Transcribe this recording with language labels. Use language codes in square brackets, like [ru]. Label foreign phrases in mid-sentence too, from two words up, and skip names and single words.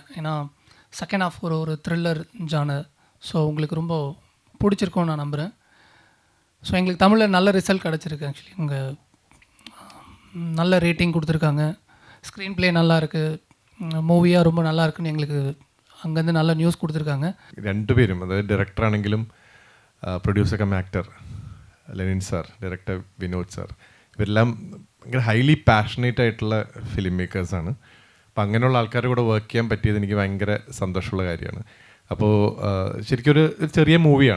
[ta] ஏன்னா [en] second half [ta] ஒரு [en] thriller genre. [ta] ஸோ உங்களுக்கு ரொம்ப பிடிச்சிருக்கும்னு நான் நம்புகிறேன். ஸோ எங்களுக்கு தமிழில் நல்ல ரிசல்ட் கிடச்சிருக்கு. ஆக்சுவலி உங்கள் நல்ல ரேட்டிங் கொடுத்துருக்காங்க. [en] screen play [ta] நல்லா இருக்குது, மூவியாக ரொம்ப நல்லா இருக்குன்னு எங்களுக்கு அங்கேருந்து நல்ல நியூஸ் கொடுத்துருக்காங்க. [ml] രണ്ടുപേരും, അതായത് ഡയറക്ടറാണെങ്കിലും [en] producer cum actor [ml] ലെനിൻ സാർ, ഡയറക്ടർ വിനോദ് സാർ, ഇവരെല്ലാം ഭയങ്കര [en] highly passionate [ml] ആയിട്ടുള്ള [en] film makersആണ്. [ml] അപ്പോൾ അങ്ങനെയുള്ള ആൾക്കാരുടെ കൂടെ വർക്ക് ചെയ്യാൻ പറ്റിയത് എനിക്ക് ഭയങ്കര സന്തോഷമുള്ള കാര്യമാണ്. അപ്പോൾ ശരിക്കും ഒരു ചെറിയ മൂവിയാണ്.